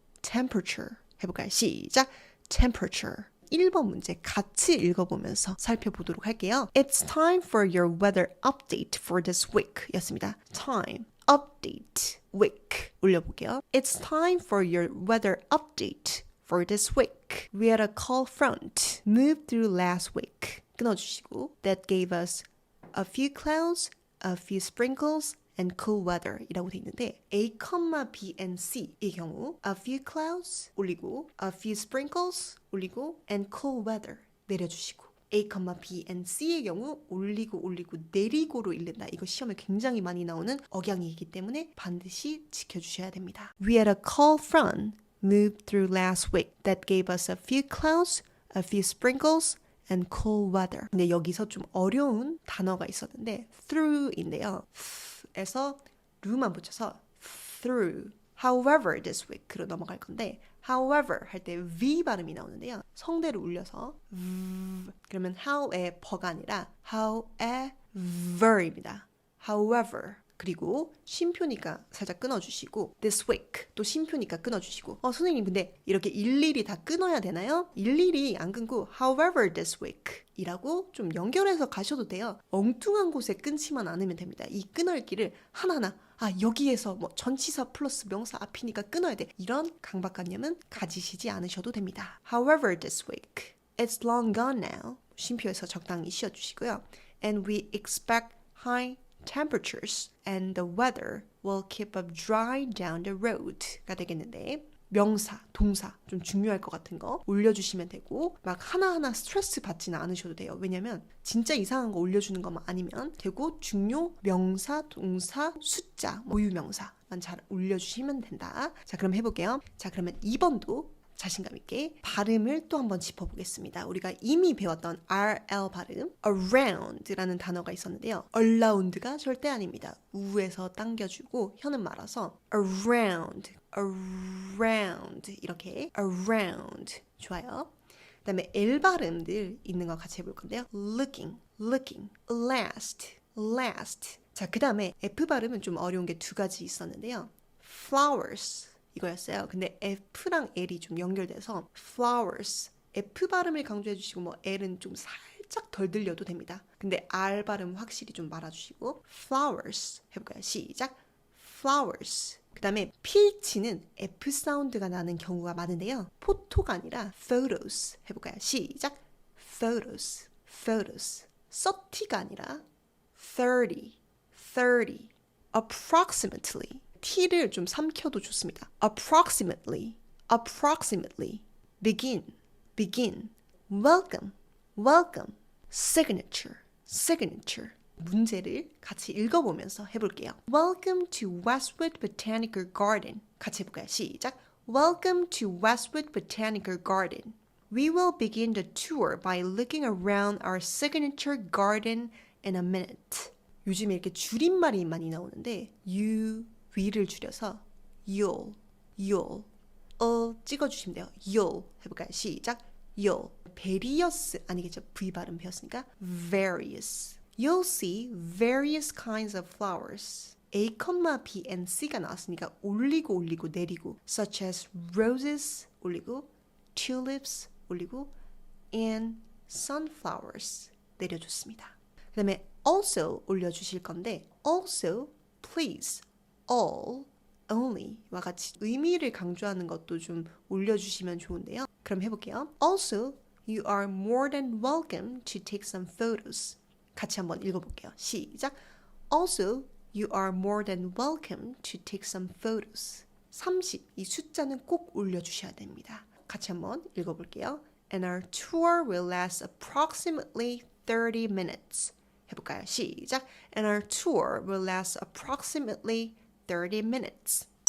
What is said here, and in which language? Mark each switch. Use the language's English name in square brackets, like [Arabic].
[Korean] temperature 해볼까요? 시작. temperature. 1번 문제 같이 읽어보면서 살펴보도록 할게요. [English] It's time for your weather update for this week [Korean] 였습니다. time, update, week 올려볼게요. [English] It's time for your weather update for this week. We had a cold front move through last week. [Korean] 끊어주시고 [English] That gave us a few clouds, a few sprinkles, and cool weather [Korean] 이라고 돼 있는데 [English] A, B, and C 이 경우 a few clouds 올리고 a few sprinkles 올리고 and cool weather 내려주시고 A, B, and C [Korean] 의 경우 올리고 내리고로 읽는다. 이거 시험에 굉장히 많이 나오는 억양이기 때문에 반드시 지켜주셔야 됩니다. [English] We had a cold front move through last week that gave us a few clouds, a few sprinkles, and cool weather. [Korean] 근데 여기서 좀 어려운 단어가 있었는데 through인데요. 에서 루만 붙여서 through. [English] However this week [Korean] 로 넘어갈 건데 however 할 때 V 발음이 나오는데요. 성대를 울려서 그러면 how의 버가 아니라 however입니다. However 그리고 쉼표니까 살짝 끊어주시고 this week 또 쉼표니까 끊어주시고 선생님 근데 이렇게 일일이 다 끊어야 되나요? 일일이 안 끊고 [English] however this week [Korean] 이라고 좀 연결해서 가셔도 돼요. 엉뚱한 곳에 끊지만 않으면 됩니다. 이 끊을기를 하나하나 여기에서 뭐 전치사 플러스 명사 앞이니까 끊어야 돼. 이런 강박관념은 가지시지 않으셔도 됩니다. [English] However this week it's long gone now [Korean] 쉼표에서 적당히 쉬어주시고요. [English] And we expect high temperatures and the weather will keep up dry down the road [Korean] 가 되겠는데 명사, 동사 좀 중요할 것 같은 거 올려주시면 되고 막 하나하나 스트레스 받지는 않으셔도 돼요. 왜냐면 진짜 이상한 거 올려주는 것만 아니면 되고 중요, 명사, 동사, 숫자, 모유명사만 잘 올려주시면 된다. 자 그럼 해볼게요. 자 그러면 2번도 자신감 있게 발음을 또 한번 짚어보겠습니다. 우리가 이미 배웠던 RL 발음, around라는 단어가 있었는데요. around가 절대 아닙니다. 우에서 당겨주고 혀는 말아서 around, around 이렇게 around 좋아요. 그 다음에 L 발음들 있는 거 같이 해볼 건데요. looking, looking, last, last. 자, 그 다음에 F 발음은 좀 어려운 게 두 가지 있었는데요. flowers 이거였어요. 근데 F랑 L이 좀 연결돼서 flowers F 발음을 강조해 주시고 뭐 L은 좀 살짝 덜 들려도 됩니다. 근데 R 발음 확실히 좀 말아주시고 flowers 해볼까요? 시작 flowers 그 다음에 PH는 F 사운드가 나는 경우가 많은데요. 포토가 아니라 photos 해볼까요? 시작 photos photos 30가 아니라 30 30 approximately T를 좀 삼켜도 좋습니다. approximately, approximately, begin, begin, welcome, welcome, signature, signature. 문제를 같이 읽어보면서 해볼게요. [English] Welcome to Westwood Botanical Garden. [Korean] 같이 해볼까요? 시작. [English] Welcome to Westwood Botanical Garden. We will begin the tour by looking around our signature garden in a minute. [Korean] 요즘에 이렇게 줄임말이 많이 나오는데 위를 줄여서 you'll 찍어주시면 돼요. you'll 해볼까요? 시작 you'll various 아니겠죠? V 발음 배웠으니까 [English] various You'll see various kinds of flowers A, B, and C가 나왔으니까 올리고 내리고 such as roses 올리고 tulips 올리고 and sunflowers 내려줬습니다. [Korean] 그 다음에 also 올려주실 건데 also, please all, only와 같이 의미를 강조하는 것도 좀 올려주시면 좋은데요. 그럼 해볼게요. [English] Also, you are more than welcome to take some photos. [Korean] 같이 한번 읽어볼게요. 시작. [English] Also, you are more than welcome to take some photos. [Korean] 30, 이 숫자는 꼭 올려주셔야 됩니다. 같이 한번 읽어볼게요. [English] And our tour will last approximately 30 minutes. [Korean] 해볼까요? 시작. [English] And our tour will last approximately 30 minutes.